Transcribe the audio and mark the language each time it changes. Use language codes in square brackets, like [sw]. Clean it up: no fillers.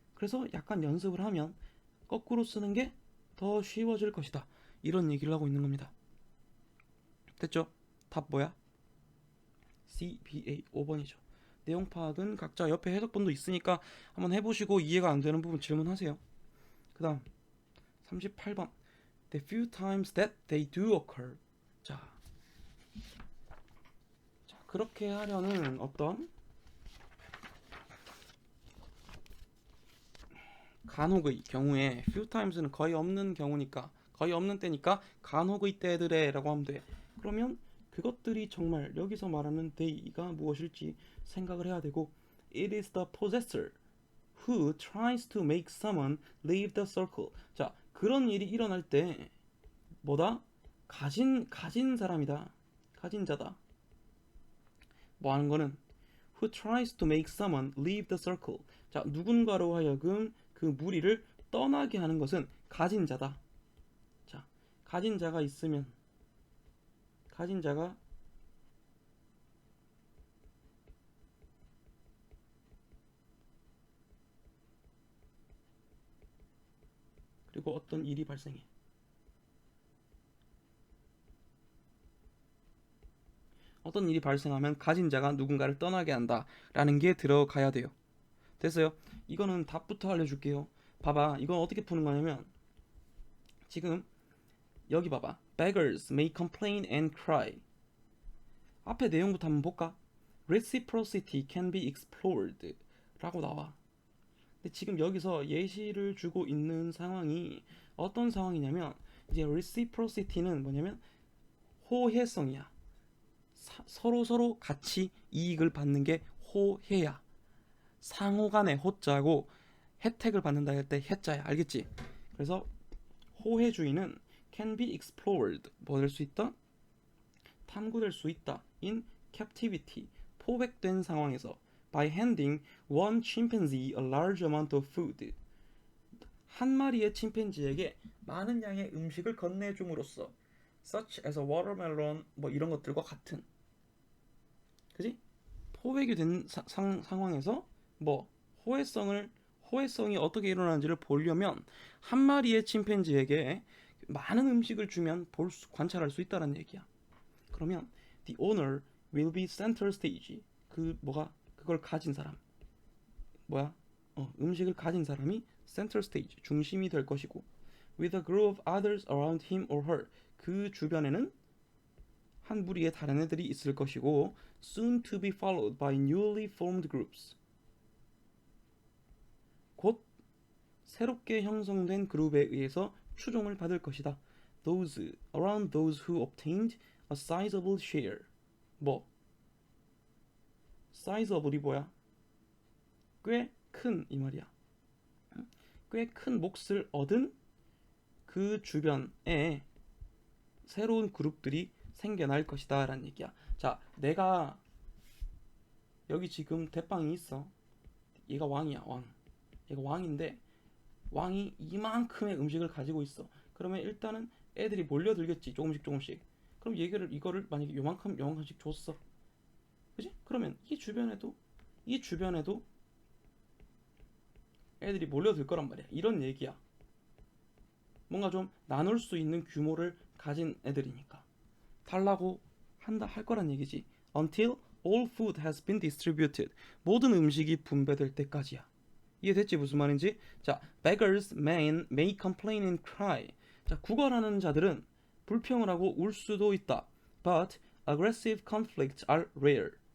[ko] 그래서 약간 연습을 하면 거꾸로 쓰는 게 더 쉬워질 것이다. 이런 얘기를 하고 있는 겁니다. 됐죠? 답 뭐야? CBA 5번이죠. 내용 파악은 각자 옆에 해석본도 있으니까 한번 해보시고 이해가 안 되는 부분 질문하세요. 그 다음 38번 [en] The few times that they do occur. [ko] 자, 그렇게 하려는 어떤 간혹의 경우에 few times는 거의 없는 경우니까 거의 없는 때니까 간혹의 때들에 라고 하면 돼. 그러면 그것들이 정말 여기서 말하는 they가 무엇일지 생각을 해야 되고 [en] It is the possessor who tries to make someone leave the circle. [ko] 자, 그런 일이 일어날 때 뭐다? 가진 사람이다. 가진 자다. 뭐 하는 거는 [en] who tries to make someone leave the circle. [ko] 자, 누군가로 하여금 그 무리를 떠나게 하는 것은 가진 자다. 자, 가진 자가 있으면 가진 자가 그리고 어떤 일이 발생해. 어떤 일이 발생하면 가진 자가 누군가를 떠나게 한다라는 게 들어가야 돼요. 됐어요? 이거는 답부터 알려줄게요. 봐봐, 이건 어떻게 푸는 거냐면 지금 여기 봐봐. [en] Beggars may complain and cry. [ko] 앞에 내용부터 한번 볼까? [en] Reciprocity can be explored [ko] 라고 나와. 근데 지금 여기서 예시를 주고 있는 상황이 어떤 상황이냐면 이제 reciprocity는 뭐냐면 호혜성이야. 서로 같이 이익을 받는 게 호혜야. 상호간의 호자고 혜택을 받는다 할 때 혜자야. 알겠지? 그래서 호혜주의는 [en] can be explored [ko] 뭐 될 수 있다? 탐구될 수 있다. [en] in captivity [ko] 포획된 상황에서 [en] by handing one chimpanzee a large amount of food. [ko] 한 마리의 침팬지에게 많은 양의 음식을 건네줌으로써 [en] such as a watermelon [ko] 뭐 이런 것들과 같은, 그지? 포획이 된 상황에서 뭐 호혜성이 어떻게 일어나는지를 보려면 한 마리의 침팬지에게 많은 음식을 주면 관찰할 수 있다는 얘기야. [en] 그러면 the owner will be center stage. [ko] 그걸 가진 사람 음식을 가진 사람이 [en] center stage [ko] 중심이 될 것이고, [en] with a group of others around him or her. [ko] 그 주변에는 한 무리의 다른 애들이 있을 것이고, [en] soon to be followed by newly formed groups. [ko] 곧 새롭게 형성된 그룹에 의해서 추종을 받을 것이다. [en] Those around those who obtained a sizable share. [ko] sizeable이 뭐야? 꽤 큰 이 말이야. 꽤 큰 몫을 얻은 그 주변에 새로운 그룹들이 생겨날 것이다 라는 얘기야. 자, 내가 여기 지금 대빵이 있어. 얘가 왕이야, 왕. 얘가 왕인데 왕이 이만큼의 음식을 가지고 있어. 그러면 일단은 애들이 몰려들겠지, 조금씩. 그럼 이거를 만약에 요만큼씩 줬어, 그지? 그러면 이 주변에도 애들이 몰려들 거란 말이야. 이런 얘기야. 뭔가 좀 나눌 수 있는 규모를 가진 애들이니까 달라고 할 거란 얘기지. [en] Until all food has been distributed. [ko] 모든 음식이 분배될 때까지야. 이해됐지? 무슨 말인지? [en] 자, beggars may complain and cry. [ko] 자, 구걸하는 자들은 불평을 하고 울 수도 있다. [en] But aggressive conflicts are rare.